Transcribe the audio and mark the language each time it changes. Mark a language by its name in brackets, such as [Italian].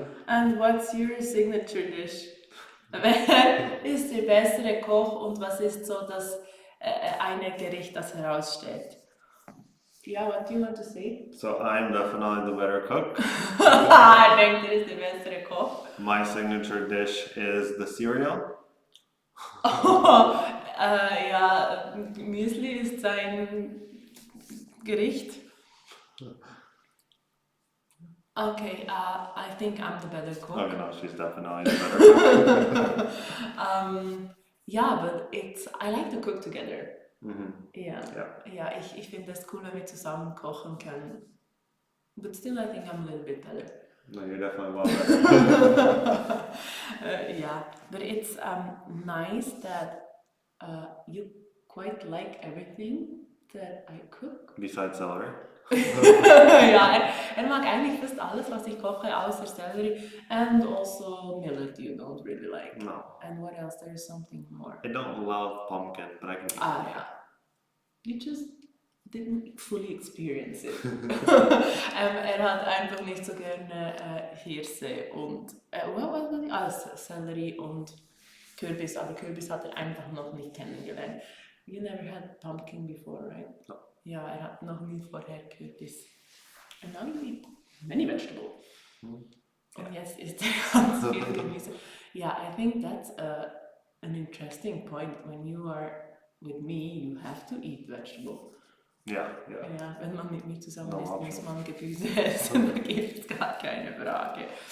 [English] And what's your signature dish? [German] Wer ist der bessere Koch und was ist so das eine Gericht, das heraussteht? [English] Yeah, what do you want to say? So I'm definitely the better cook. [German] I denke, er ist der bessere Koch. [English] My signature dish is the cereal. [German] Ja, Müsli ist sein Gericht. [English] Okay, I think I'm the better cook. Okay, no, she's definitely the better cook. Yeah, but I like to cook together. Yeah. [German] Ja, ich finde es cool, wenn wir zusammen kochen können. [English] But still, I think I'm a little bit better. No, you're definitely well better. Yeah, but it's nice that you quite like everything that I cook. Besides celery. [German] Ja, er mag eigentlich fast alles, was ich koche, außer Celery [English] and also millet you don't really like. No. And what else? There's something more. I don't love pumpkin, but I can eat Yeah. You just didn't fully experience it. [German] Er hat einfach nicht so gerne Hirse und Celery und Kürbis, aber Kürbis hat er einfach noch nicht kennengelernt. [English] You never had pumpkin before, right? No. [German] Ja, er hat noch nie vorher Kürbis. [English] And now you eat many vegetables. [German] Und jetzt isst er ganz viel Gemüse. [English] Yeah, I think that's an interesting point. When you are with me, you have to eat vegetable. [German] Ja. Ja, wenn man mit mir zusammen [English] No [German] ist, [English] option. [German] muss man Gemüse essen, da gibt es gar keine Frage.